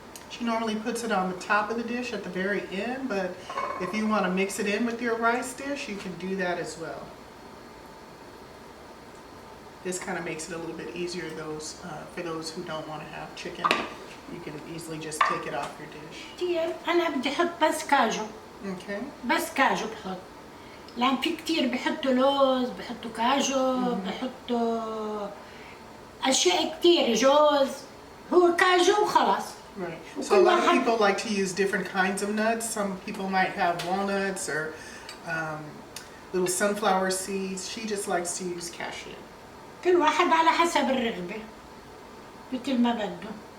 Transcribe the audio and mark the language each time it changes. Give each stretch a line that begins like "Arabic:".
English: She normally puts it on the top of the dish at the very end, but if you want to mix it in with your rice dish, you can do that as well. This kind of makes it a little bit easier for those who don't want to have chicken. You can easily just take it off your dish.
Arabic: كتير أنا بدي أحط بس كاجو.
English: Okay.
Arabic: بس كاجو بحط. لأن في كتير بحطوا لوز، بحطوا كاجو، بحطوا أشياء كتير جوز. هو كاجو وخلاص.
English: Right. So a lot of people like to use different kinds of nuts. Some people might have walnuts or little sunflower seeds. She just likes to use cashew.
Arabic: كل واحد على حسب الرغبة. مثل ما بده.